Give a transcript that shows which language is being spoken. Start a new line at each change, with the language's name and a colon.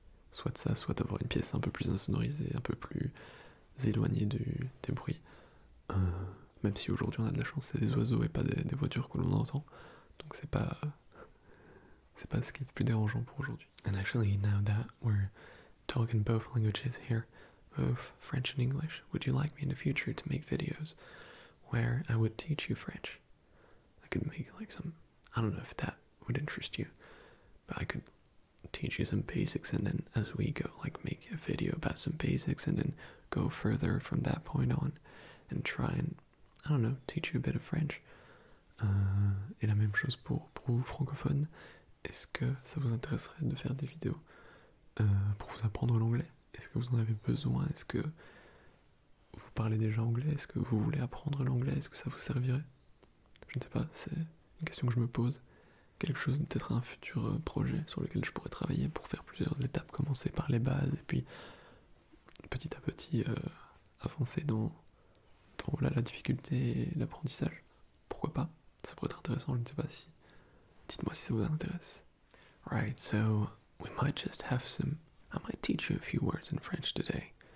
French: Soit ça, soit avoir une pièce un peu plus insonorisée, un peu plus éloignée des bruits. Même si aujourd'hui on a de la chance, c'est des oiseaux et pas des voitures que l'on entend. Donc c'est pas ce qui est le plus dérangeant pour aujourd'hui.
English: And actually, now that we're talking both languages here, both French and English, would you like me in the future to make videos where I would teach you French? I could make like some, I don't know if that would interest you, but I could teach you some basics and then as we go, like make a video about some basics and then go further from that point on and try and, I don't know, teach you a bit of French.
French: Et la même chose pour vous francophones. Est-ce que ça vous intéresserait de faire des vidéos pour vous apprendre l'anglais? Est-ce que vous en avez besoin? Est-ce que vous parlez déjà anglais? Est-ce que vous voulez apprendre l'anglais? Est-ce que ça vous servirait? Je ne sais pas, c'est une question que je me pose. Quelque chose, peut-être un futur projet sur lequel je pourrais travailler pour faire plusieurs étapes, commencer par les bases et puis petit à petit avancer dans la difficulté et l'apprentissage. Pourquoi pas? Ça pourrait être intéressant, je ne sais pas si. Dites-moi si ça vous intéresse.
English: Right, so we might just have some. I might teach you a few words in French today.